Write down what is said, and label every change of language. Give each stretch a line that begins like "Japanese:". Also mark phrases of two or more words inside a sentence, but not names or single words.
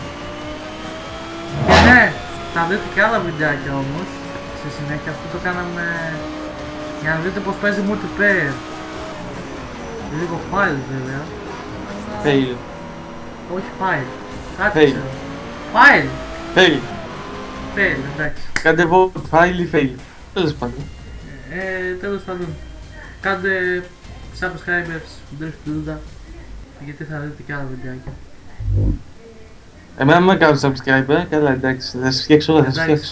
Greek: Και ναι, θα δείτε και άλλα βιντεάκια όμως στη συνέχεια. Αυτό το κάναμε για να δείτε πως παίζει multiplayer. Λίγο file βέβαια. Fail. Όχι file. Κάτι Fail. ξέρω. File. Fail. Fail, εντάξει. Κάντε vote, fail ή fail. Τέλος πάντων. Τέλος πάντων. Κάντε subscribers, Drift Luda, γιατί θα δείτε και άλλα βιντεάκια. Εμένα με κάνω subscriber, καλά εντάξει, θα σας φτιάξω εγώ, θα σας φτιάξω.